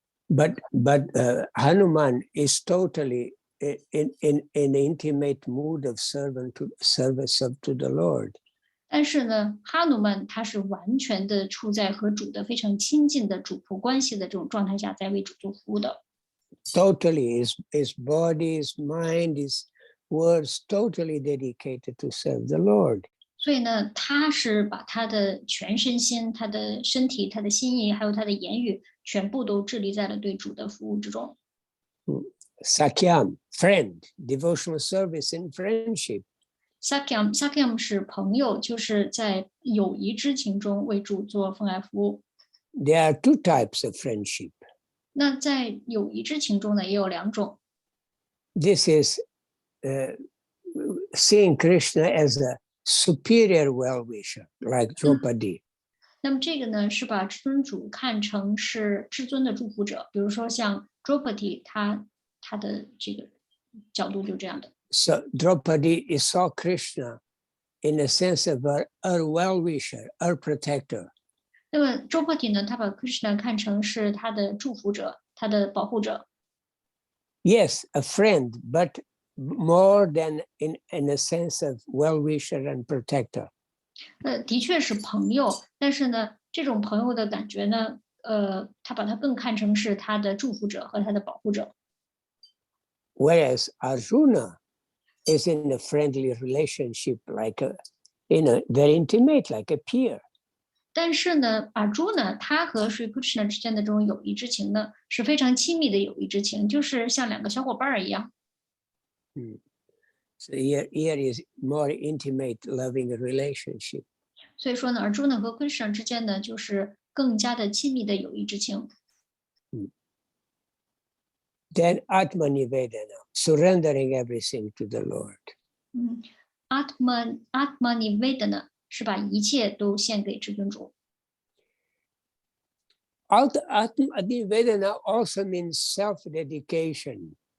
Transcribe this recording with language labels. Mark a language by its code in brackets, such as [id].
[en] But Hanuman is totally in an intimate mood of service to the Lord. [zh] 但是呢，哈努曼他是完全的处在和主的非常亲近的主仆关系的这种状态下，在为主做服务的。 [en] Totally, his body, his mind, his words, totally dedicated to serve the Lord. [zh] 所以呢，他是把他的全身心、他的身体、他的心意，还有他的言语，全部都致力在了对主的服务之中。 [en] Sakyam, friend, devotional service in friendship. [zh] Sakyam 是朋友，就是在友谊之情中为主做奉爱服务。 [en] There are 2 types of friendship. [zh] 那在友谊之情中呢，也有2种。 [en] This is seeing Krishna as a superior well-wisher, like Draupadi. [zh] 那么这个呢，是把至尊主看成是至尊的祝福者，比如说像 Draupadi，他的这个角度就这样的。 [en] So Draupadi saw Krishna in the sense of her well-wisher, her protector. [zh] 那么 Draupadi 呢，他把 Krishna 看成是他的祝福者，他的保护者。 [en] Yes, a friend, but more than in a sense of well-wisher and protector. [zh] 的确是朋友，但是呢，这种朋友的感觉呢，他把他更看成是他的祝福者和他的保护者。 [en] Whereas Arjuna is in a friendly relationship, like very intimate, like a peer. [zh] 但是呢，Arjuna他和 Sri Krishna 之间的这种友谊之情呢，是非常亲密的友谊之情，就是像两个小伙伴一样。 [en] So here is more intimate, loving relationship. [zh] 所以说呢，Arjuna 和 Krishna 之间呢，就是更加的亲密的友谊之情。 [en] Then Atma Nivedana, surrendering everything to the Lord. [zh] Atma Nivedana 是把一切都献给至尊主。 [en] Atma Nivedana also means self-dedication.